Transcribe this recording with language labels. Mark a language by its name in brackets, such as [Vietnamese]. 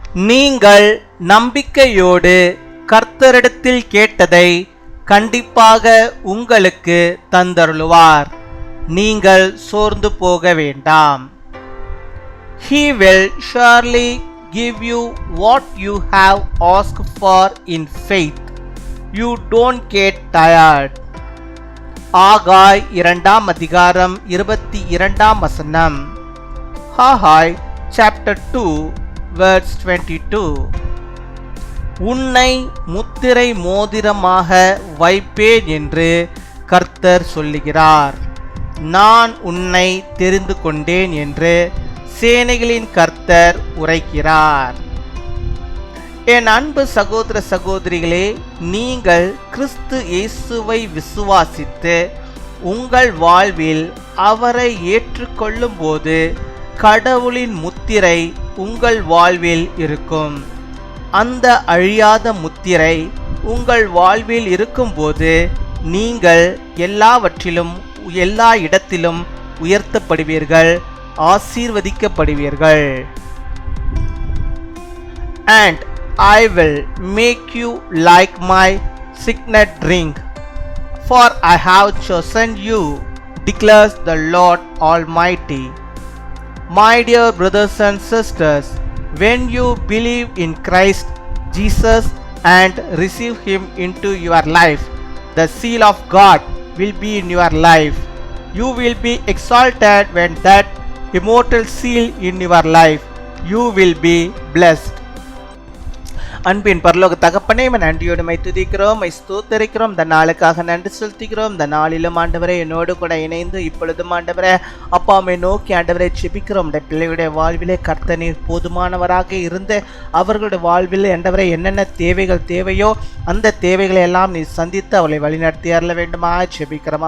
[Tamil] நீங்கள் நம்பிக்கையோடு கர்த்தரிடத்தில் கேட்டதை கண்டிப்பாக உங்களுக்கு தந்தருளுவார். நீங்கள் சோர்ந்து போக வேண்டாம். [English] He will surely give you what you have asked for in faith. You don't get tired. [Tamil] ஆகாய் 2 அதிகாரம் 22 வசனம். [English] Haggai chapter 2 verse 22. [Tamil] உன்னை முத்திரை மோதிரமாக வைப்பேன் என்று கர்த்தர் சொல்லுகிறார். நான் உன்னை தெரிந்து கொண்டேன் என்று சேனைகளின் கர்த்தர் உரைக்கிறார். என் அன்பு சகோதர சகோதரிகளே, நீங்கள் கிறிஸ்து இயேசுவை விசுவாசித்து உங்கள் வாழ்வில் அவரை ஏற்றுக்கொள்ளும் போது கடவுளின் முத்திரை உங்கள் வாழ்வில் இருக்கும். அந்த அழியாத முத்திரை உங்கள் வாழ்வில் இருக்கும்போது நீங்கள் எல்லாவற்றிலும் எல்லா இடத்திலும் உயர்த்தப்படுவீர்கள், ஆசீர்வதிக்கப்படுவீர்கள். [English] And I will make you like my signet ring, for I have chosen you, declares the Lord Almighty. My dear brothers and sisters, when you believe in Christ Jesus and receive Him into your life, the seal of God will be in your life. You will be exalted when that immortal seal in your life. You will be blessed. [Tamil] அன்பின் பரலோக தகப்பனே, நன்றியோடு my துதிக்கிறோம், my ஸ்தோத்தரிக்கிறோம். இந்த நாளுக்காக நன்றி செலுத்துகிறோம். இந்த நாளிலும் ஆண்டவரே என்னோடு கூட இணைந்து இப்பொழுதும் ஆண்டவரே அப்பாவை நோக்கி ஆண்டவரை ஜெபிக்கிறோம். இந்த பிள்ளையுடைய வாழ்விலே கர்த்தர் நீர் போதுமானவராக இருந்து அவர்களுடைய வாழ்வில் ஆண்டவரே என்னென்ன தேவைகள் தேவையோ அந்த தேவைகளை எல்லாம் நீ சந்தித்து அவளை வழிநடத்தி அருள வேண்டுமா ஜெபிக்கிறோம்.